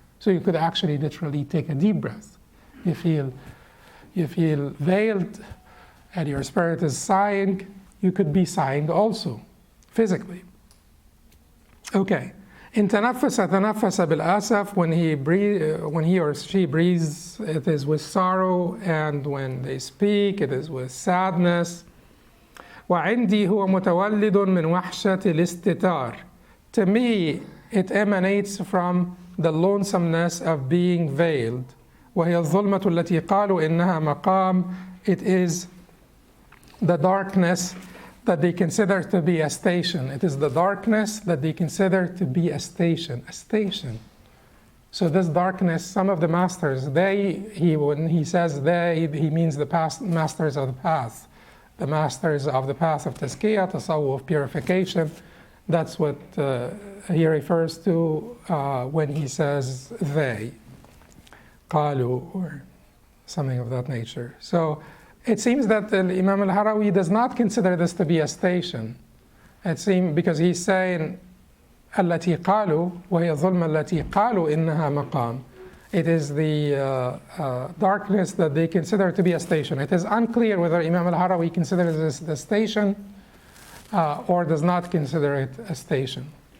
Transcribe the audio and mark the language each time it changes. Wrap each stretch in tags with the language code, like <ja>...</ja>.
<en>So you could actually literally take a deep breath. You feel veiled and your spirit is sighing. You could be sighing also, physically. Okay. In</en> <ar>تنفس تنفس بالأسف,</ar> <en>when he or she breathes, it is with sorrow, and when they speak, it is with sadness.</en> <ar>وعندي هو متولد من وحشة الاستتار.</ar> <en>To me, it emanates from the lonesomeness of being veiled.</en> <ar>وهي الظلمة التي قالوا إنها مقام.</ar> <en>It is the darkness that they consider to be a station. It is the darkness that they consider to be a station. So this darkness, some of the masters, when he says they, he means the masters of the path. The masters of the path of tazkiyah, tasawwuf, purification. That's what he refers to when he says they, qalu, or something of that nature. So it seems that Imam al-Harawi does not consider this to be a station. It seems because he's saying</en> <ar>التي قالوا وهي الظلمة التي قالوا إنها مقام.</ar> <en>It is the darkness that they consider to be a station. It is unclear whether Imam al-Harawi considers this the station or does not consider it a station.</en>